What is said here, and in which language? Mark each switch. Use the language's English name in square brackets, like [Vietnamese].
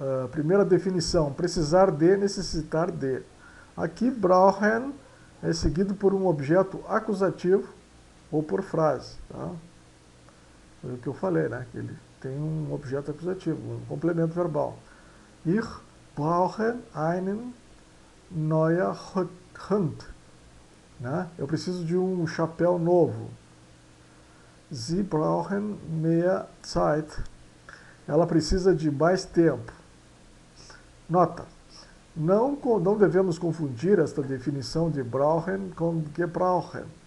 [Portuguese] Primeira definição, precisar de, necessitar de. Aqui, brauchen é seguido por um objeto acusativo ou por frase. Tá? Foi o que eu falei, né? Que ele tem um objeto acusativo, um complemento verbal. [German] Ich brauche einen neuen Hund. [Portuguese] Né? Eu preciso de um chapéu novo. [German] Sie brauchen mehr Zeit. [Portuguese] Ela precisa de mais tempo. Nota. Não devemos confundir esta definição de brauchen com gebrauchen.